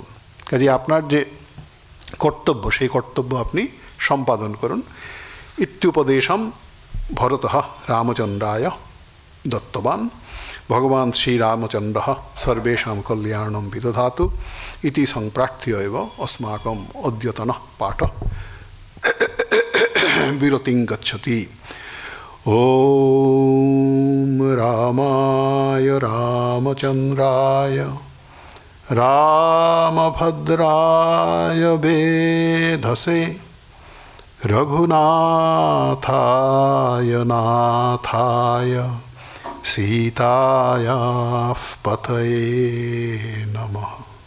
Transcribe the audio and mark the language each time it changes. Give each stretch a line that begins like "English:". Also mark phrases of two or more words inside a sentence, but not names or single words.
Bangla: কাজে আপনার যে কর্তব্য, সেই কর্তব্য আপনি সম্পাদন করুন।
Sanskrit: ইত্যুপদেশম ভরতঃ রামচন্দ্রায় দত্তবান ভগবান শ্রীরামচন্দ্রः সর্বেষাং কল্যাণম বিদধাতু ইতি সম্প্রার্থ্য এব अस्माकम् अद्यतनः पाठः বিরতিং গচ্ছতি। ওম রামায় রামচন্দ্রায় রামভদ্রায় বেধসে रघुनाथाय नाथाय सीतायाः पतये नमः।